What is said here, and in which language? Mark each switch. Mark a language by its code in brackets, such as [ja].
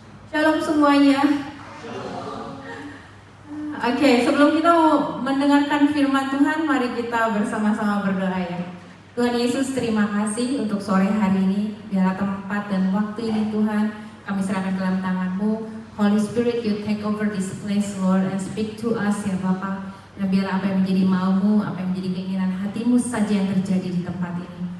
[id] Shalom semuanya. Oke, sebelum kita mendengarkan firman Tuhan, mari kita bersama-sama berdoa ya. Tuhan Yesus, terima kasih untuk sore hari ini. Biarlah tempat dan waktu ini Tuhan kami serahkan dalam tangan-Mu. [en] Holy Spirit, you take over this place Lord and speak to us [id] ya Bapa. Dan biarlah apa yang menjadi mau-Mu, apa yang menjadi keinginan hati-Mu saja yang terjadi di tempat ini.